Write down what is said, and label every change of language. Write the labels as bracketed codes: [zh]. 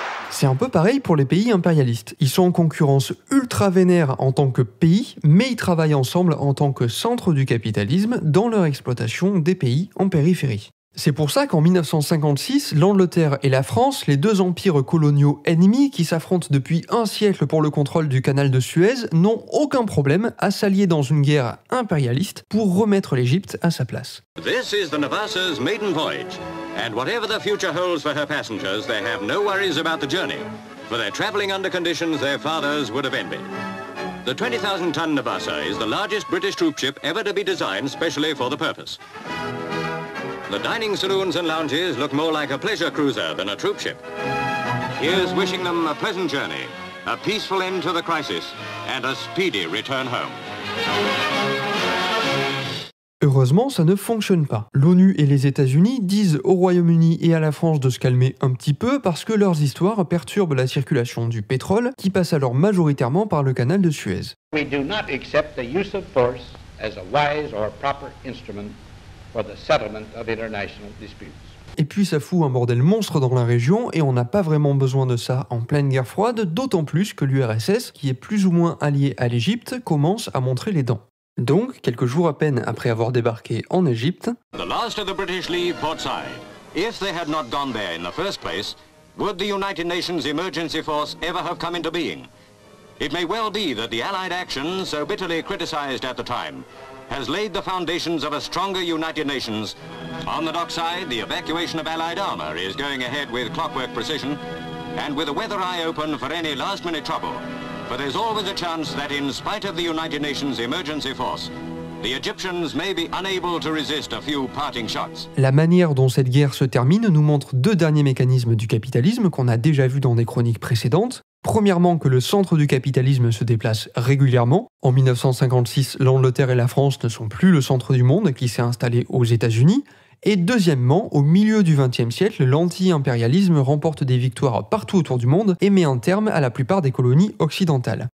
[fr] C'est un peu pareil pour les pays impérialistes. Ils sont en concurrence ultra vénère en tant que pays, mais ils travaillent ensemble en tant que centre du capitalisme dans leur exploitation des pays en périphérie. C'est pour ça qu'en 1956, l'Angleterre et la France, les deux empires coloniaux ennemis qui s'affrontent depuis un siècle pour le contrôle du canal de Suez, n'ont aucun problème à s'allier dans une guerre impérialiste pour remettre l'Égypte à sa place. [en] This is the Navassa's maiden voyage, and whatever the future holds for her passengers, they have no worries about the journey, for they're traveling under conditions their fathers would have envied. The 20,000-ton Navassa is the largest British troop ship ever to be designed specially for the purpose. The dining saloons and lounges look more like a pleasure cruiser than a troop ship. Here's wishing them a pleasant journey, a peaceful end to the crisis, and a speedy return home. [fr] Heureusement, ça ne fonctionne pas. L'ONU et les États-Unis disent au Royaume-Uni et à la France de se calmer un petit peu parce que leurs histoires perturbent la circulation du pétrole, qui passe alors majoritairement par le canal de Suez. [en] We do not accept the use of force as a wise or proper instrument for the settlement of international disputes. [fr] Et puis ça fout un bordel monstre dans la région et on n'a pas vraiment besoin de ça en pleine guerre froide, d'autant plus que l'URSS, qui est plus ou moins alliée à l'Égypte, commence à montrer les dents. Donc, quelques jours à peine après avoir débarqué en Égypte, [en] The last of the British leave Port Said. If they had not gone there in the first place, would the United Nations Emergency Force ever have come into being? It may well be that the Allied action, so bitterly criticized at the time, has laid the foundations of a stronger United Nations. On the dockside, the evacuation of Allied armor is going ahead with clockwork precision, and with a weather eye open for any last-minute trouble. But there's always a chance that in spite of the United Nations Emergency Force, the Egyptians may be unable to resist a few parting shots. [fr] La manière dont cette guerre se termine nous montre deux derniers mécanismes du capitalisme qu'on a déjà vus dans des chroniques précédentes. Premièrement, que le centre du capitalisme se déplace régulièrement. En 1956, l'Angleterre et la France ne sont plus le centre du monde qui s'est installé aux États-Unis. Et deuxièmement, au milieu du XXe siècle, l'anti-impérialisme remporte des victoires partout autour du monde et met un terme à la plupart des colonies occidentales.